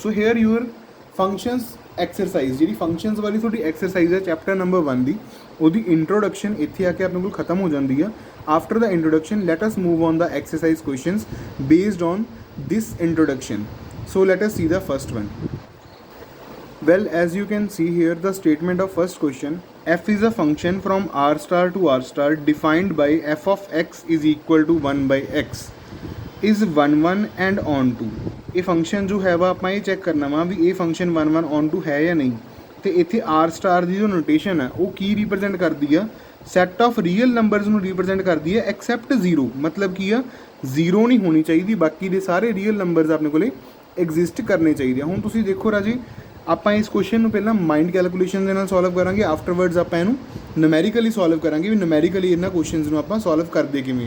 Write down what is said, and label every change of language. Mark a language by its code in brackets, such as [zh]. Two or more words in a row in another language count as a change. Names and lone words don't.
[en] so here your functions exercise, [pa] ਜਿਹੜੀ ਫੰਕਸ਼ਨਸ ਵਾਲੀ ਤੁਹਾਡੀ ਐਕਸਰਸਾਈਜ਼ ਹੈ ਚੈਪਟਰ ਨੰਬਰ 1 ਦੀ, ਉਹਦੀ ਇੰਟਰੋਡਕਸ਼ਨ ਇੱਥੇ ਆ ਕੇ ਆਪਣੇ ਕੋਲ ਖਤਮ ਹੋ ਜਾਂਦੀ ਆ। [en] after the introduction let us move on the exercise questions based on this introduction. so let us see the first one. Well, as you can see here, the statement of first question, f is a function from r star to r star defined by f of x is equal to 1 by x is 1 1 and on to। [pa] ਇਹ ਫੰਕਸ਼ਨ ਜੋ ਹੈ ਵਾ ਆਪਾਂ ਇਹ ਚੈੱਕ ਕਰਨਾ ਵਾ ਵੀ ਇਹ ਫੰਕਸ਼ਨ 1 1 on to ਹੈ ਜਾਂ ਨਹੀਂ। ਤੇ ਇੱਥੇ [en] r star [pa] ਦੀ ਜੋ ਨੋਟੇਸ਼ਨ ਹੈ ਉਹ ਕੀ ਰਿਪਰੈਜ਼ੈਂਟ ਕਰਦੀ ਆ, [en] set of real numbers [pa] ਨੂੰ ਰਿਪਰੈਜ਼ੈਂਟ ਕਰਦੀ ਹੈ ਐਕਸੈਪਟ 0, ਮਤਲਬ ਕੀ ਆ 0 ਨਹੀਂ ਹੋਣੀ ਚਾਹੀਦੀ, ਬਾਕੀ ਦੇ ਸਾਰੇ [en] real numbers [pa] ਆਪਣੇ ਕੋਲੇ ਐਗਜ਼ਿਸਟ ਕਰਨੇ ਚਾਹੀਦੇ ਆ। ਹੁਣ ਤੁਸੀਂ ਦੇਖੋ ਰਾਜੇ ਆਪਾਂ ਇਸ ਕੁਐਸਚਨ ਨੂੰ ਪਹਿਲਾਂ [en] mind calculation [pa] ਦੇ ਨਾਲ ਸੋਲਵ ਕਰਾਂਗੇ, ਆਫਟਰਵਰਡਸ ਆਪਾਂ ਇਹਨੂੰ ਨੂਮੈਰੀਕਲੀ ਸੋਲਵ ਕਰਾਂਗੇ ਵੀ ਨੂਮੈਰੀਕਲੀ ਇਹਨਾਂ ਕੁਐਸਚਨਸ ਨੂੰ ਆਪਾਂ ਸੋਲਵ ਕਰਦੇ ਕਿਵੇਂ ਹੈ।